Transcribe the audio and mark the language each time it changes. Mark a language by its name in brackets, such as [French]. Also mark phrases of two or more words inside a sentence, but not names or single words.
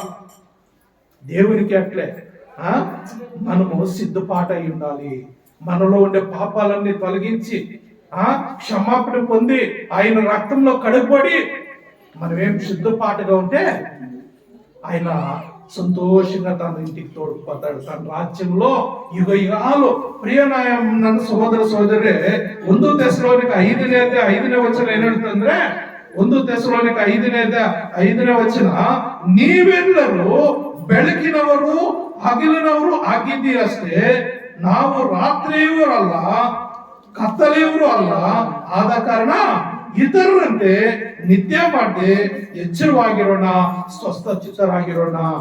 [Telugu] దేవునికి అట్లే మనము సిద్ధపాటు అయి ఉండాలి. మనలో ఉండే పాపాలన్నీ తొలగించి క్షమాపణ పొంది ఆయన రక్తంలో కడుగుబడి మనమేం సిద్ధపాటుగా ఉంటే ఆయన సంతోషంగా తన ఇంటికి తోడుకుపోతాడు. తన రాజ్యంలో యుగ యుగాలు. [Kannada] ಪ್ರಿಯನಾಯ ನನ್ನ ಸಹೋದರ ಸಹೋದರೇ, 1 ಥೆಸಲೋನಿಕ 5ನೇ ವಚನ ಏನ್ ಹೇಳ್ತಂದ್ರೆ, 1 ಥೆಸಲೋನಿಕ 5ನೇ ವಚನ, ನೀವೆಲ್ಲರೂ ಬೆಳಕಿನವರು ಹಗಲಿನವರು ಆಗಿದ್ದೀರಷ್ಟೇ, ನಾವು ರಾತ್ರಿಯವರಲ್ಲ ಕತ್ತಲೆಯವರು ಅಲ್ಲ, ಆದ ಕಾರಣ ಇತರರಂತೆ ನಿದ್ದೆ ಮಾಡದೆ ಎಚ್ಚರವಾಗಿರೋಣ, ಸ್ವಸ್ಥಚಿತ್ತರಾಗಿರೋಣ.